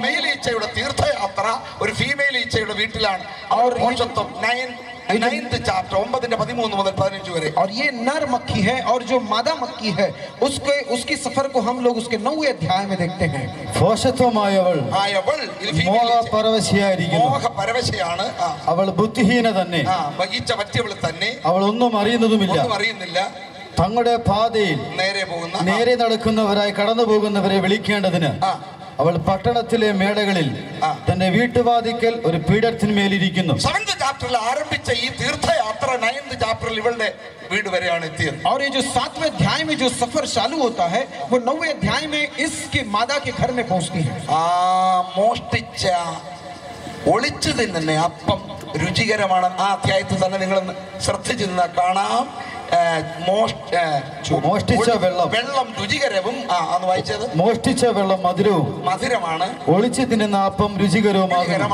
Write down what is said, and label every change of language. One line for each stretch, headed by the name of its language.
Malayalam: Mail ഈച്ചയുടെ തീർത്ഥയാത്ര ഒരു female ഈച്ചയുടെ വീട്ടിലാണ്.
Hindi: और
Malayalam: മോക്ഷത്വം 9th chapter 9:13 മുതൽ 15 വരെ.
Hindi: और ये नर मक्खी है, और जो मादा मक्खी है उसकी सफर को हम लोग उसके 9वें अध्याय में देखते हैं।
Malayalam: ഭോഷത്വമായവൾ ആയവൾ ഇത് ഫീമെയിൽ ഈച്ച. മോഹപരവശയായിരിക്കുന്നു. മോഹപരവശയാണ്. അവൾ ബുദ്ധിഹീന തന്നെ. ഈച്ച പറ്റിയവൾ തന്നെ, അവൾ ഒന്നും അറിയുന്നതുമില്ല. ഒന്നും അറിയുന്നില്ല. തങ്ങളുടെ പാതയിൽ നേരെ പോകുന്ന നേരെ നടക്കുന്നവരായി കടന്നു പോകുന്നവരെ വിളിക്കേണ്ടതിന് അവൾ പട്ടണത്തിലെ മേടകളിൽ തന്റെ വീട്ടുവാതിക്കൽ ഒരു പീഠത്തിന്മേലിരിക്കുന്നു. 7th chapter ആരംഭിച്ച ഈ തീർത്ഥയാത്ര 9th chapter ഇവളുടെ വീട് വരെയാണ് എത്തിയത്.
Hindi: और ये जो 7वें अध्याय में जो सफर चालू होता है वो 9वें अध्याय में इसके मादा के घर में पहुंचती है।
Malayalam: മോഷ്ടിച്ച ഒളിച്ചു തിന്നുന്ന അപ്പം രുചികരമാണ്. ആ അധ്യായത്തിൽ തന്നെ നിങ്ങൾ ശ്രദ്ധിച്ചു നിന്നാൽ കാണാം. മോഷ്ടിച്ച വെള്ളം രുചികരവും, അന്ന് വായിച്ചത് മോഷ്ടിച്ച വെള്ളം മധുരമാണ്, ഒളിച്ചു തിന്നുന്ന അപ്പം രുചികരവുമാണ്.